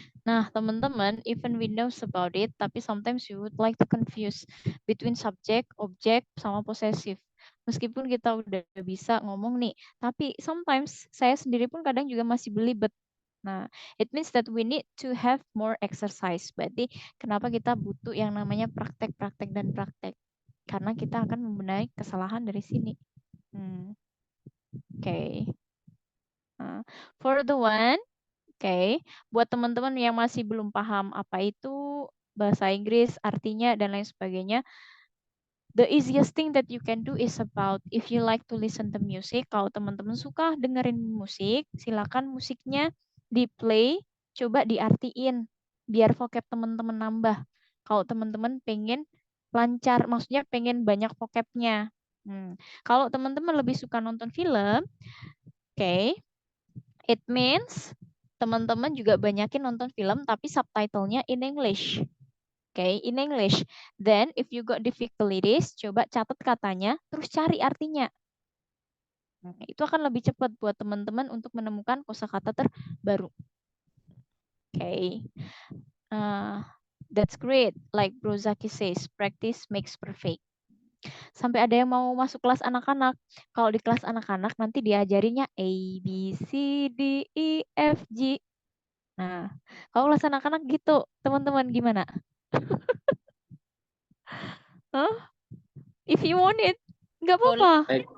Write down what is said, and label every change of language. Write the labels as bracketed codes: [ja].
[id] Nah, teman-teman, [en] even we knows about it, tapi sometimes you would like to confuse between subject, object, sama possessive. [id] Meskipun kita udah bisa ngomong nih, tapi sometimes saya sendiri pun kadang juga masih belibet. [en] Nah, it means that we need to have more exercise. [id] Berarti kenapa kita butuh yang namanya praktek, praktek, dan praktek? Karena kita akan membenahi kesalahan dari sini. [en] Okay. For the one, okay, [id] buat teman-teman yang masih belum paham apa itu bahasa Inggris, artinya, dan lain sebagainya, [en] the easiest thing that you can do is about if you like to listen to music. [id] Kalau teman-teman suka dengerin musik, silakan musiknya di play, coba diartiin biar vocab teman-teman nambah. Kalau teman-teman pengen lancar, maksudnya pengen banyak vocabnya. Kalau teman-teman lebih suka nonton film, okay, [en] it means [id] teman-teman juga banyakin nonton film tapi subtitlenya in English. Okay, in English. [en] Then if you got difficulties, [id] coba catat katanya, terus cari artinya. Itu akan lebih cepat buat teman-teman untuk menemukan kosakata terbaru. [en] Okay. That's great. Like Bro Zaki says, practice makes perfect. [id] Sampai ada yang mau masuk kelas anak-anak. Kalau di kelas anak-anak nanti diajarinnya A, B, C, D, E, F, G. Nah, kalau kelas anak-anak gitu, teman-teman gimana? [en] Huh? If you want it, [id] nggak apa-apa.